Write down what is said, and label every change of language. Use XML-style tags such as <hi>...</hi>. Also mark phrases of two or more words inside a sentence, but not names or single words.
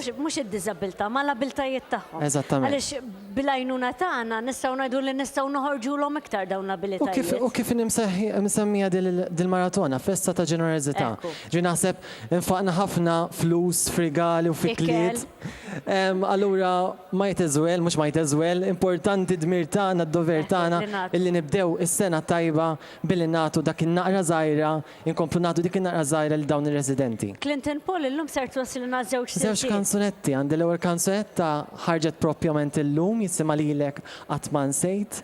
<mt>Mhux id-diżabilità, ma l-abiltajiet tagħhom. Eżattament. Għaliex bil-għajnuna tagħna nistgħu ngħidu li nistgħu noħorġulhom iktar dawn l-abilitajiet. U kif msemmija dil-maratona, festa ta' ġenerożità. Ġi naħseb infaqna ħafna flus frigali u fikliet. Allura</mt> <en>might as well,</en> <mt>mhux</mt> <en>might as well,</en> <mt>importanti dmir tagħna, d-dover tagħna illi nibdew is-sena tajba billi nagħtu dak in-naqra żgħira, inkomplu nagħtu dik in-naqra żgħira lil dawn ir-residenti. Clinton Paul illum ser twassilna żewġ kanzunetti, għandi l-ewwel kanzunetta ħarġet proprjament illum jisimha lilek qatt ma nsejt.</mt>